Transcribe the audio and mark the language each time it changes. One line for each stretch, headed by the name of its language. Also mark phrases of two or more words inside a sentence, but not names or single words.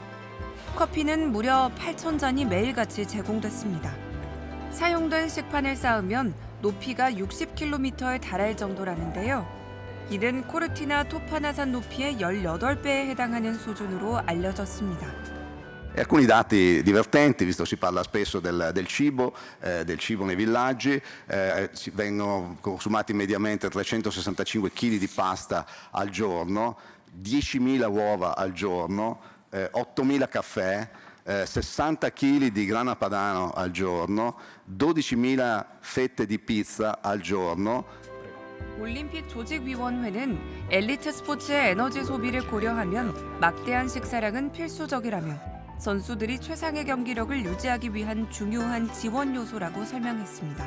Korean: 커피는 무려 8,000잔이 매일같이 제공됐습니다. 사용된 식판을 쌓으면 높이가 60km에 달할 정도라는데요. 이는 코르티나 토파나산 높이의 18배에 해당하는 수준으로 알려졌습니다.
Italian: Alcuni dati divertenti, visto si parla spesso del cibo nei villaggi, vengono consumati mediamente 365 kg di pasta al giorno, 10.000 uova al giorno, 8.000 caffè, 60 kg di grana padano al giorno, 12.000 fette di pizza al giorno.
Korean: 올림픽 조직위원회는 엘리트 스포츠의 에너지 소비를 고려하면 막대한 식사량은 필수적이라며 선수들이 최상의 경기력을 유지하기 위한 중요한 지원 요소라고 설명했습니다.